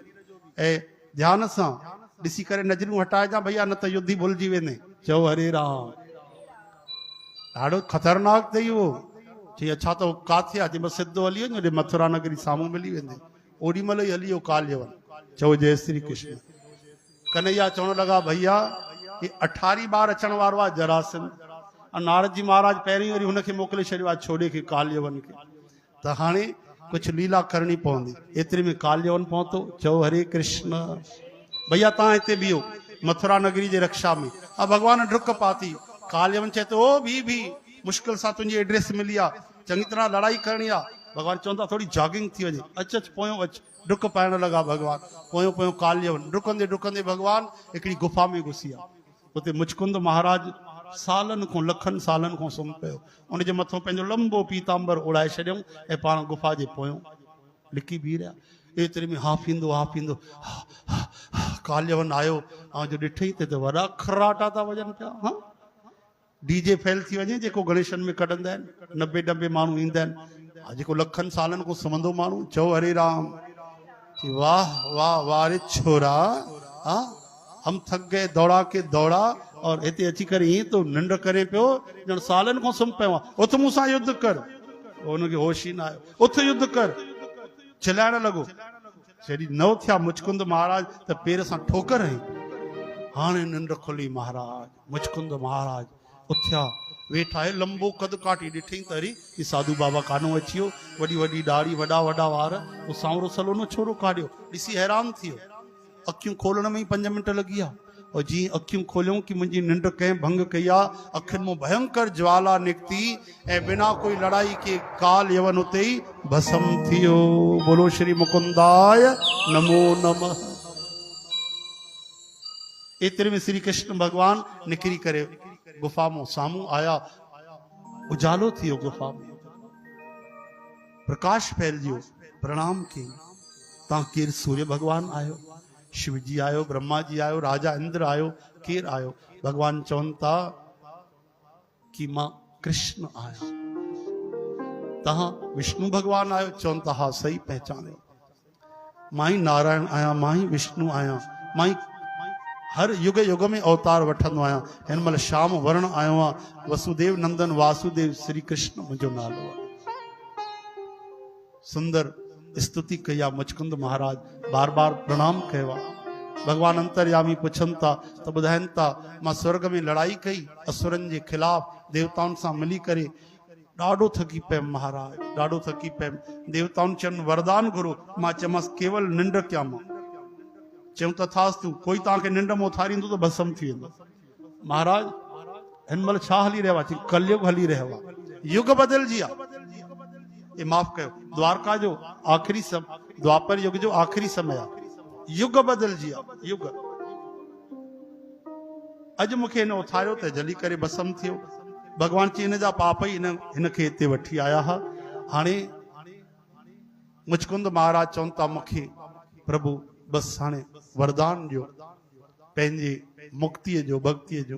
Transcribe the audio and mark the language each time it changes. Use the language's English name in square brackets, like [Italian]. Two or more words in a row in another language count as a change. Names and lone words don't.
[Sindhi] ऐं ध्यान सां ॾिसी करे नज़रियूं हटाइजां भैया, न त युद्ध ई भुलिजी वेंदे। चओ हरे राम। ॾाढो ख़तरनाक अथई उहो। चई अच्छा त काथे आहे? चई सिधो हली वञो, होॾे मथुरा नगरी साम्हूं मिली वेंदे। ओॾी महिल ई हली वियो काल्यवन। चओ जय श्री कृष्ण। कन्हैया चवण लॻा भैया हे 18 बार अचण वारो आहे जरासंध। नारद जी महाराज पहिरीं वरी हुनखे मोकिले छॾियो आहे छोड़े खे, काल्यवन खे। त हाणे कुछ लीला करणी पवंदी। एतिरे में काल्यवन पहुतो। चओ हरे कृष्ण। भैया तव्हां हिते बीहो मथुरा नगरी जे रक्षा में। भगवान डुक पाती। काल्यवन चए थो ओ भी मुश्किल सां तुंहिंजी एड्रेस मिली आहे, चङी तरह लड़ाई करणी आहे। भगवान चवंदा थोड़ी जॉगिंग थी वञे, अच पोयों अच। डुक पाइण लॻा भगवान, पोयों पोयों काल्यवन डुकंदे डुकंदे भगवान हिकिड़ी गुफा में घुसी विया। उते मुचकुंद महाराज सालन खां लखनि सालन खां सुम्ही पियो। उनजे मथां पंहिंजो लंबो पीतांबर उड़ाए छॾियऊं ऐं पाण गुफा जे पोयों लिकी बीह रहिया। एतिरे में हाफींदो काल्यवन आयो। ऐं जो ॾिठई त वॾा खराटा था वॼनि पिया। हाँ डीजे फेल थी वञे जेको गणेशन में कढंदा आहिनि, 90 माण्हू ईंदा आहिनि, जेको लखनि सालनि खां सुम्हंदो माण्हू। चओ हरे राम। वाह वाह वाह रे छोरा, हाँ [Hindi] हम थक गए दौड़ा के दौड़ा और [Sindhi] हिते अची करे ईअं तो निंड करे पियो ॼण सालनि खां सुम्ही पियो आहे। उथ मूंसां युद्ध कर। उनखे होश ई न आयो। उथ युद्ध कर। चिल्लाइण लॻो। जॾहिं न थिया मुचकुंद महाराज त पेर सां ठोकर हई। हाणे निंड खुली महाराज। मुचकुंद महाराज उथिया, वेठा आहे, लंबो कद काटी ॾिठई त अरे ही साधू बाबा कानो अची वियो, वॾी वॾी दाढ़ी, वॾा वॾा वार, वो सांवरो सलोनो छोरो काढ़ियो। ॾिसी हैरान थी वियो। अखियूं खोलण में ई 5 मिंट लॻी विया। और जीअं अखियूं खोलियूं कि मुंहिंजी निंड कंहिं भंग कई आहे, अखियुनि मां भयंकर ज्वाला निकिती ऐं [Hindi] बिना कोई लड़ाई के [Sindhi] काल्यवन उते ई भस्म थी वियो। [Sanskrit] बोलो श्री मुकुंदाय नमो नमः। [Sindhi] एतिरे में श्री कृष्ण भगवान निकिरी करे गुफा में साम्हूं आया। उजालो थियो गुफा में, प्रकाश फैलियो। प्रणाम कई। तव्हां केरु? सूर्य भगवान आयो, शिव जी आयो, ब्रह्मा जी आयो, राजा इंद्र आयो, केरु आयो? भगवान चवनि था कि मां कृष्ण आहियां। तव्हां विष्णु भगवान आयो? चवनि था हा सही पहचाने। मां ई नारायण आहियां, मां ई विष्णु आहियां, मां ई हर युग युग में अवतार वठंदो आहियां। हिन महिल श्याम वर्ण आयो आहियां। वसुदेव नंदन वासुदेव श्री कृष्ण मुंहिंजो नालो आहे। सुंदर स्तुति कई आहे। मुचकुंद महाराज बार बार प्रणाम कयो आहे। भगवान अंतर्यामी पुछनि था त ॿुधाइनि था मां स्वर्ग में लड़ाई कई असुरनि जे खिलाफ, देवताउनि सां मिली करे ॾाढो थकी पियुमि महाराज, ॾाढो थकी पियुमि। देवताउनि चयनि वरदान घुरो। मां चयोमांसि केवल निंड कयां मां। चयूं तथास्तु, कोई तव्हांखे निंड में उथारींदो त भस्म थी वेंदो। महाराज हिन महिल छा हली रहियो आहे? कलयुग हली रहियो आहे, युग बदिलजी आहे। ये माफ कयो, द्वारका जो आखिरी समय, द्वापर युग जो आखिरी समय आहे। युग बदिलजी आहे, युग। अॼु मूंखे हिन उथारियो त जली करे भस्म थियो। भगवान चई हिन जा पाप ई हिनखे हिते वठी आया हुआ। हाणे मुचकुंद महाराज चवनि था मूंखे प्रभु बस हाणे वरदान ॾियो पंहिंजे मुक्तिअ जो, भक्तिअ जो।